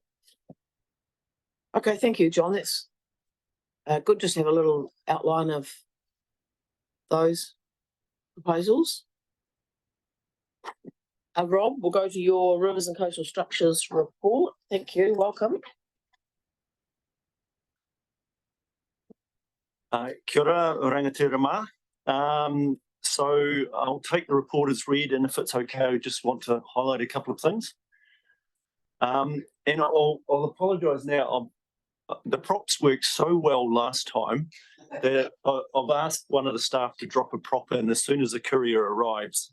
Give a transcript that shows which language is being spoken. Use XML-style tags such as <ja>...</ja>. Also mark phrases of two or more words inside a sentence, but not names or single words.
<en>Okay, thank you, John. That's good just to have a little outline of those proposals. Rob, we'll go to your Rivers and Coastal Structures report. Thank you. Welcome.</en> <mi>Kia ora, rangatira mā.</mi> <en>So I'll take the report as read, and if it's okay, I just want to highlight a couple of things. And I'll apologise now. The props worked so well last time that I've asked one of the staff to drop a prop in as soon as the courier arrives.</en>